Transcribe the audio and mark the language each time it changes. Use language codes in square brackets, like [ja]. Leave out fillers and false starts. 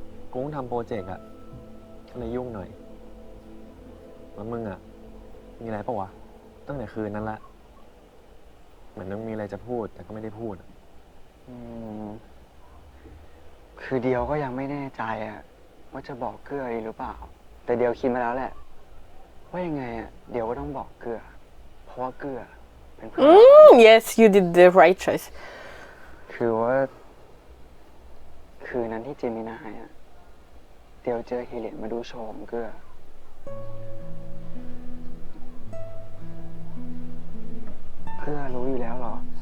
[th] กูต้องทำโปรเจกต์อะก็เลยยุ่งหน่อย แล้วมึงอะมีอะไรปะวะ ตั้งแต่คืนนั้นละ เหมือนมึงมีอะไรจะพูดแต่ก็ไม่ได้พูด คือเดียวก็ยังไม่แน่ใจอะว่าจะบอกเกื้อดีหรือเปล่า แต่เดียวคิดมาแล้วแหละ ว่ายังไงอะเดียวก็ต้องบอกเกื้อ เพราะว่าเกื้อเป็นเพื่อน [en] Yes, you did the right choice. [th] คือว่า คืนนั้นที่จิมินายอะเดียวเจอฮีเลียนมาดูโชว์ของเกื้อ เกื้อรู้อยู่แล้วเหรอ